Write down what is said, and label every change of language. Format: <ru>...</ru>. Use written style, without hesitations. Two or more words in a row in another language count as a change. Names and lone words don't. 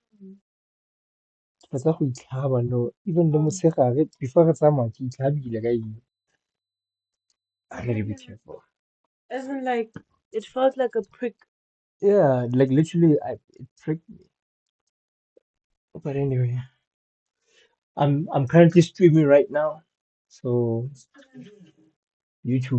<tn>Ke tsa go itlhaba no, even le motshegare before re tsamaya ke itlhabile ka eng.</tn> <en>I need to be careful. As in, like, it felt like a prick. Yeah, like literally, it pricked me. But anyway, I'm currently streaming right now, so YouTube.</en>